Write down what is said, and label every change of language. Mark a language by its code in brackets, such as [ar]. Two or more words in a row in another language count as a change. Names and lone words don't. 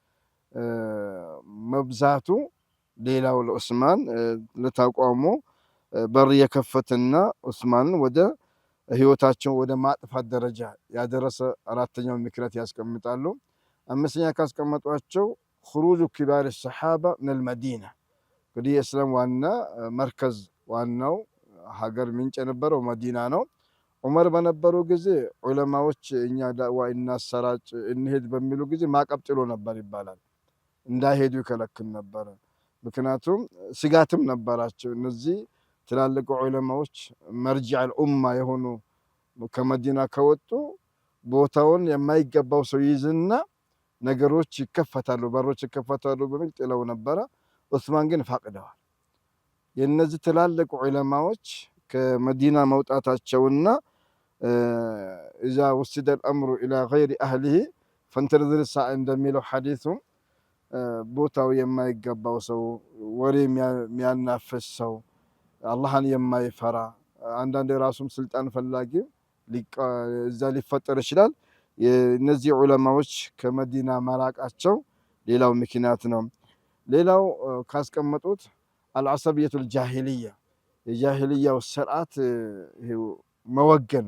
[am] መብዛቱ ሌላው ለዑስማን ለተቋሙ በር የከፈተና ዑስማንን ወደ ህይወታቸው ወደ ማጥፋት ደረጃ ያደረሰ አራተኛው ምክንያት ያስቀምጣሉ። አምስተኛ ካስቀመጧቸው [ar] خروج كبار الصحابة من المدينة [am] እንግዲህ የእስላም ዋና መርከዝ ዋናው ሀገር ምንጭ የነበረው መዲና ነው። ዑመር በነበሩ ጊዜ ዑለማዎች እኛ ዳዕዋ እናሰራጭ እንሄድ በሚሉ ጊዜ ማዕቀብ ጥሎ ነበር ይባላል። እንዳይሄዱ ይከለክል ነበር። ምክንያቱም ስጋትም ነበራቸው። እነዚህ ትላልቅ ዑለማዎች [ar] مرجع الأمة [am] የሆኑ ከመዲና ከወጡ ቦታውን የማይገባው ሰው ይዝና ነገሮች ይከፈታሉ፣ በሮች ይከፈታሉ በሚል ጥለው ነበረ። ዑስማን ግን ፈቅደዋል። የነዚህ ትላልቅ ዑለማዎች ከመዲና መውጣታቸውና [ar] إذا وسد الامر الى غير اهله فانتظر الساعه እንደሚለው [am] ሐዲሱ ቦታው የማይገባው ሰው ወሬ የሚያናፍስ ሰው አላህን የማይፈራ አንዳንድ ራሱም ስልጣን ፈላጊ እዛ ሊፈጠር ይችላል። እነዚህ ዑለማዎች ከመዲና መራቃቸው ሌላው ምክንያት ነው። ሌላው ካስቀመጡት [ar] العصبية الجاهلية [am] የጃሂልያው ስርዓት መወገን